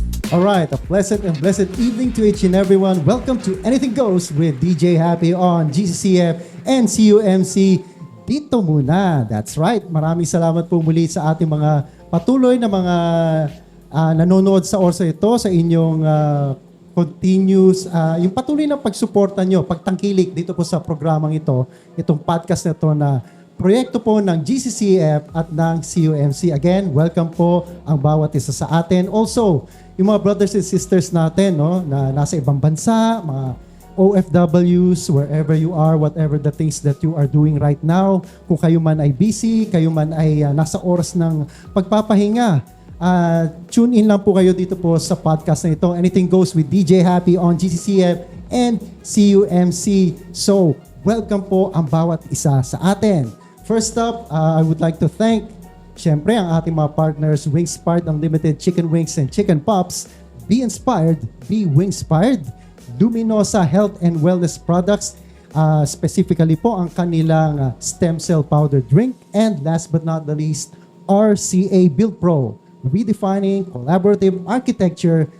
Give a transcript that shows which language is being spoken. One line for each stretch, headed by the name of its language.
English: Alright, a pleasant and blessed evening to each and everyone. Welcome to Anything Goes with DJ Happy on GCCF and CUMC.
Filipino: Dito muna.
English: That's right.
Filipino: Maraming salamat po muli sa ating mga patuloy na mga nanonood sa orsa ito, sa inyong continuous, yung patuloy na pagsuporta nyo, pagtangkilik dito po sa programang ito, itong podcast na ito na proyekto po ng GCCF at ng CUMC. Again, welcome po ang bawat isa sa atin. Also, yung mga brothers and sisters natin, no, na nasa ibang bansa, mga OFWs,
English: wherever you are, whatever the things that you are doing right now,
Filipino: kung kayo man ay busy, kayo man ay nasa oras ng pagpapahinga, tune in lang po kayo dito po sa podcast na ito. Anything Goes with DJ Happy on GCCF and CUMC. So, welcome po ang bawat isa sa atin.
English: First up, I would like to thank siyempre,
Filipino: ang ating mga partners,
English: Wingspired Unlimited Chicken Wings and Chicken Pops, Be Inspired, Be Wingspired, Luminosa Health and Wellness Products, specifically po ang kanilang stem cell powder drink, and last but not the least, RCA Build Pro, redefining collaborative architecture.